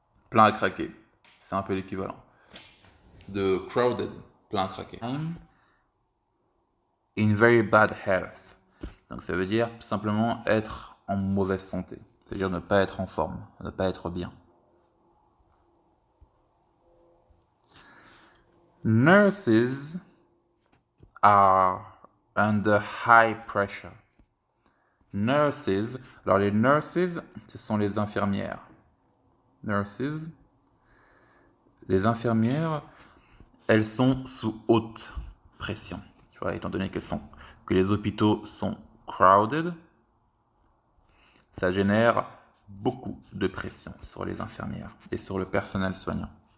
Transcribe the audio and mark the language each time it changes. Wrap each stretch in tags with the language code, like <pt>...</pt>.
<fr>Plein à craquer. C'est un peu l'équivalent de crowded, plein à craquer.</fr> <en>I'm in very bad health.</en> <fr>Donc ça veut dire tout simplement être en mauvaise santé. C'est-à-dire ne pas être en forme, ne pas être bien.</fr> <en>Nurses are under high pressure.</en> <fr>Nurses, alors les nurses, ce sont les infirmières. Nurses, les infirmières, elles sont sous haute pression. Tu vois, étant donné que les hôpitaux sont crowded, ça génère beaucoup de pression sur les infirmières et sur le personnel soignant.</fr>